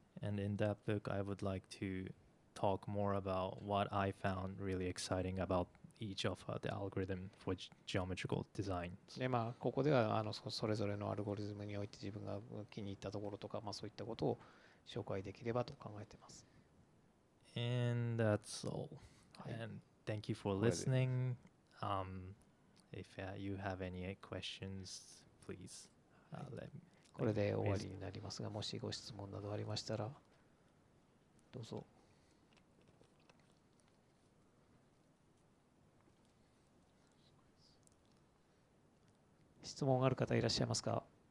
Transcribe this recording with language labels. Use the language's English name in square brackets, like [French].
[English] And in that book, I would like to talk more about what I found really exciting about each of the algorithm for geometrical designs. [Japanese] で、ここではそれぞれのアルゴリズムにおいて自分が気に入ったところとか、そういったことを紹介できればと考えています。 [English] And that's all. And thank you for listening. If you have any questions, please let me. [Japanese] これで終わりになりますが、もしご質問などありましたら、どうぞ。質問ある方いらっしゃいますか？